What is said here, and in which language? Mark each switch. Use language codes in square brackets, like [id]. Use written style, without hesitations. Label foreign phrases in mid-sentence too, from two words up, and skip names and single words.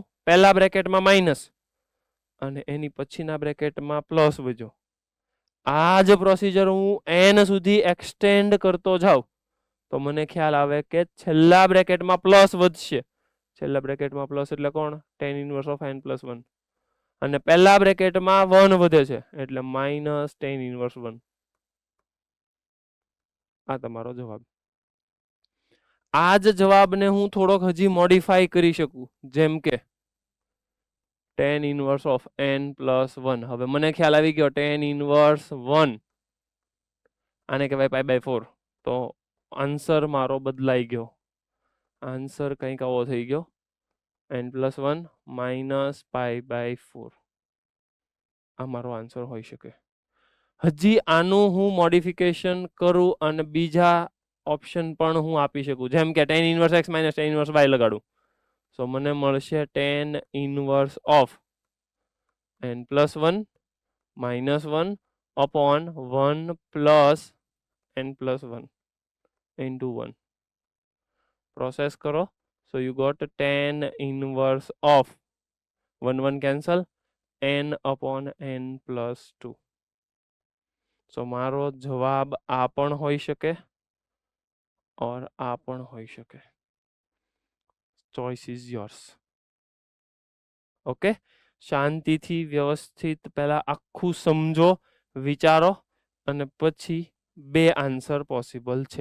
[gu] પહેલા બ્રેકેટમાં માઇનસ અને એની પછીના બ્રેકેટમાં પ્લસ વધ્યો. આ જ પ્રોસિજર હું n સુધી એક્સટેન્ડ કરતો જાઉં તો મને ખ્યાલ આવે કે છેલ્લા બ્રેકેટમાં પ્લસ વધશે. છેલ્લા બ્રેકેટમાં પ્લસ એટલે કોણ? [en] tan inverse of n plus 1. [gu] અને પહેલા બ્રેકેટમાં 1 વધે છે એટલે માઇનસ [en] tan inverse 1. [gu] આ તમારો જવાબ. આ જ જવાબને હું થોડોક હજી મોડિફાઈ કરી શકું, જેમ કે [en] tan inverse of n plus 1. [gu] હવે મને ખ્યાલ આવી ગયો [en] tan inverse 1 [gu] આને કહેવાય [en] pi by 4. [gu] તો આન્સર મારો બદલાઈ ગયો. આન્સર કંઈક આવો થઈ ગયો [en] n plus 1 minus pi by 4. [gu] આ મારો આન્સર હોઈ શકે. હજી આનું હું મોડિફિકેશન કરું અને બીજા ઓપ્શન પણ હું આપી શકું, જેમ કે [en] tan inverse x minus tan inverse y [gu] લગાડું. [en] સો [gu] મને મળશે [en] tan inverse of n plus 1 minus 1 upon 1 plus n plus 1 into 1. [gu] પ્રોસેસ કરો. [en] so you got tan inverse of 1 1 cancel n upon n plus 2. [gu] સો મારો જવાબ આ પણ હોઈ શકે और આ પણ હોઈ શકે. [en] choice is yours. [gu] ઓકે, શાંતિથી વ્યવસ્થિત પહેલા આખું સમજો, વિચારો અને પછી બે [en] answer possible [gu] છે.